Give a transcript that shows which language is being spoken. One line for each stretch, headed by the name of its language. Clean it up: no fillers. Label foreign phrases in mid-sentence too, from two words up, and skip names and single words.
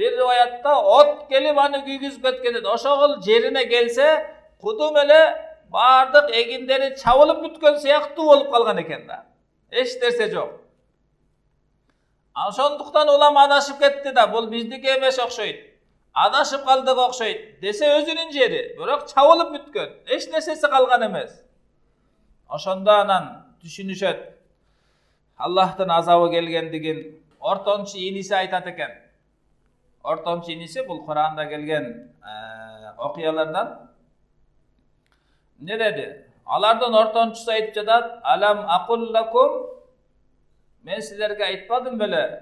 Kyrgyz: Бир риваятта от келип аны күйгүзүп кеткенэт. Ошогул жерине келсе кудум эле бардык эгиндери чабылып бүткөн сыяктуу болуп калган экен да. Эч дерсе жок. Ошондуктан улам адашып кетти да. Бул биздики эмес окшойт. Адашып калдык окшойт. Десе өзүнүн жери. Бирок чабылып бүткөн. Эч нерсеси калган эмес. ошондо анан түшүнүшөт Аллахтын азабы келгендигин. Ортончу иниси айтат экен. Ортончу иниси бул Куранда келген окуялардан. Не деди? Алардын ортончусу айтып жатат:
Arabic: "ألم أقل لكم,
Kyrgyz: мен силерге айтпадым беле?